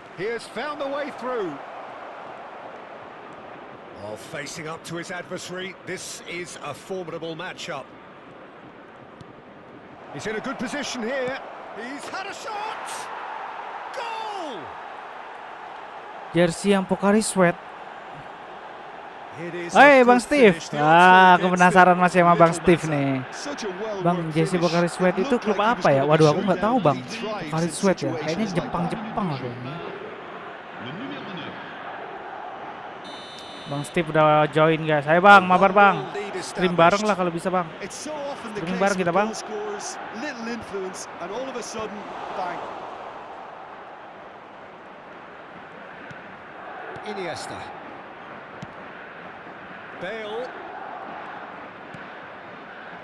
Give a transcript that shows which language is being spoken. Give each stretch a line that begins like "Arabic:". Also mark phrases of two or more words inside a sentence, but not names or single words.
English: He has found the way through. Oh, facing up to his adversary, this is a formidable matchup. He's in a good position here. He's had a shot! Goal!
Indonesian: Jersey yang Pocari Sweat.
English: It is
Indonesian: Hai
English: a
Indonesian: Bang
English: good
Indonesian: Steve.
English: finish. The Ah, answer
Indonesian: aku
English: against
Indonesian: penasaran
English: it,
Indonesian: masih sama Bang
English: little
Indonesian: Steve
English: matter.
Indonesian: nih.
English: Such a well
Indonesian: Bang Jesse Pocari Sweat itu klub apa ya? Waduh, aku nggak tahu Bang. Pocari Sweat ya. Kayaknya Jepang aku.
French: Le numéro 9.
Indonesian: Bang Steve udah
English: join guys.
Indonesian: Hai Bang, mabar Bang. Stream bareng lah kalau bisa Bang.
English: It's so often the
Indonesian: Streaming
English: case
Indonesian: bareng
English: with
Indonesian: kita, Bang.
English: goal scorers, little influence, and all of a sudden, bang. Iniesta. Bale.